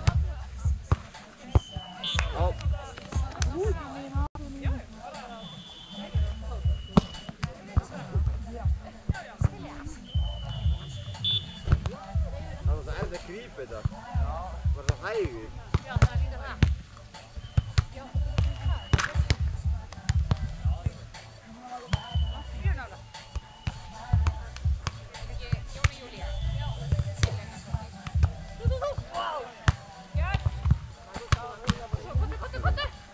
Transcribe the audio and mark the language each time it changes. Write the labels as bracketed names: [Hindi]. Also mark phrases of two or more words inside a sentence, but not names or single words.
[Swedish] Ja. Annars är det gripet då. Var det häger? [Finnish] Joo, tää on niin hyvä. Joo. Joni Julia. Kotte!